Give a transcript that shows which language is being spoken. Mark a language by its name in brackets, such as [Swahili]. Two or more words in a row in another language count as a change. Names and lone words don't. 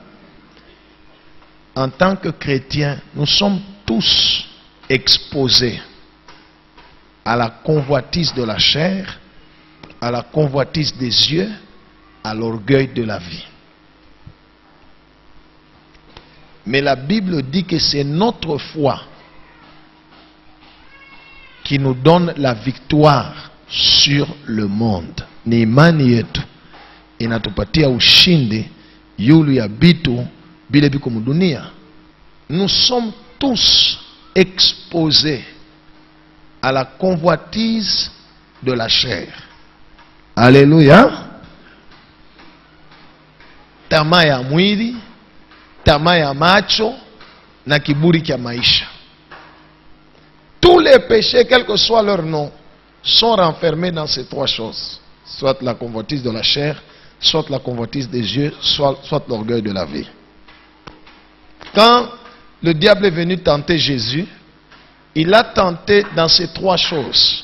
[French] En tant que chrétiens, nous sommes tous exposés à la convoitise de la chair, à la convoitise des yeux, à l'orgueil de la vie. Mais la Bible dit que c'est notre foi qui nous donne la victoire sur le monde. [Swahili] Ni imani yetu inatupatia ushindi yulu ya bitu bile biko mudunia. [French] Nous sommes tous exposés à la convoitise de la chair. Alléluia. [Swahili] Tamaa ya mwili, tamaa ya macho na kiburi kia maisha. [French] Tous les péchés, quel que soit leur nom, sont renfermés dans ces trois choses. Soit la convoitise de la chair, soit la convoitise des yeux, soit l'orgueil de la vie. Quand le diable est venu tenter Jésus, il a tenté dans ces trois choses.